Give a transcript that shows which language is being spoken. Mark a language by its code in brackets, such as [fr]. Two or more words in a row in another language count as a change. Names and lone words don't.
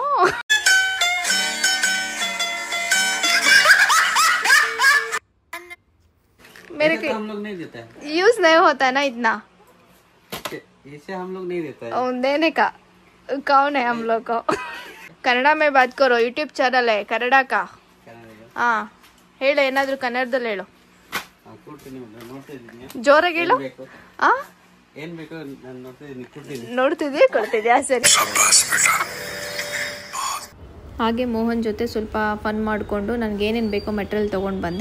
[hi] मेरे को हम लोग नहीं देता है, यूज नहीं होता है ना इतना. इसे हम लोग नहीं देता है. देने का कौन है हम लोग को? कन्नड़ा में बात करो. यूट्यूब चैनल है कन्नड़ा का. [kn] हाँ ಹೇಳು, ಏನಾದರೂ ಕನ್ನಡದಲ್ಲಿ ಹೇಳು. ಜೋರಾಗಿ ಹೇಳು. ಏನ್ ಬೇಕು ನೋಡ್ತಿದ್ಯಾ, ಕೊಡ್ತಿದ್ಯಾ? ಸರಿ. ಹಾಗೆ ಮೋಹನ್ ಜೊತೆ ಸ್ವಲ್ಪ ಫನ್ ಮಾಡಿಕೊಂಡು ನನಗೆ ಏನೇನು ಬೇಕೋ ಮೆಟೀರಿಯಲ್ ತೊಗೊಂಡು ಬಂದೆ.